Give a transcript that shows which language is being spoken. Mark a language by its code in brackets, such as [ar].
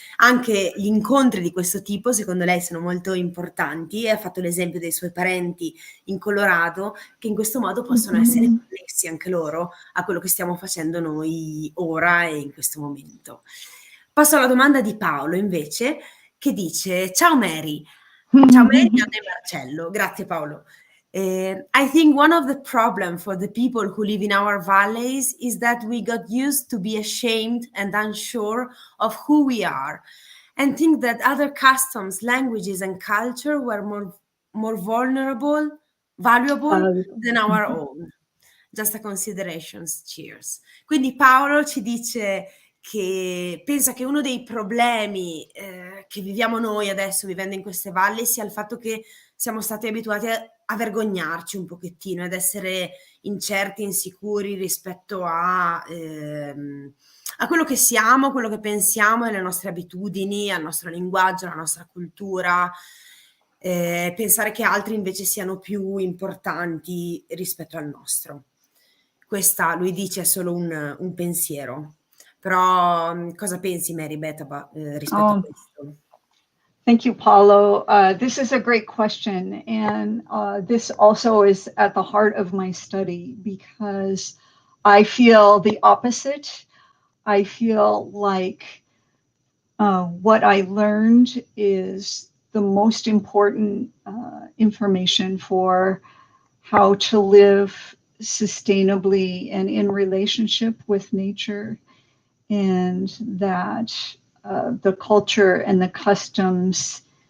[it] Anche gli incontri di questo tipo, secondo lei, sono molto importanti, e ha fatto l'esempio dei suoi parenti in Colorado, che in questo modo possono essere connessi anche loro a quello che stiamo facendo noi ora e in questo momento. Passo alla domanda di Paolo, invece, che dice: ciao Mary. Ciao Mary, Anna e Marcello. Grazie Paolo. [en] I think one of the problems for the people who live in our valleys is that we got used to be ashamed and unsure of who we are, and think that other customs, languages, and culture were more valuable than our own. Just a consideration, cheers. [it] Quindi Paolo ci dice che pensa che uno dei problemi che viviamo noi adesso vivendo in queste valli sia il fatto che siamo stati abituati a vergognarci un pochettino, ad essere incerti, insicuri rispetto a quello che siamo, quello che pensiamo, alle nostre abitudini, al nostro linguaggio, alla nostra cultura. Pensare che altri invece siano più importanti rispetto al nostro. Questa, lui dice, è solo un pensiero. Però cosa pensi, Mary Beth, rispetto a questo? [en] Thank you, Paulo. This is a great question. And this also is at the heart of my study, because I feel the opposite. I feel like what I learned is the most important information for how to live sustainably and in relationship with nature, and that the culture and the customs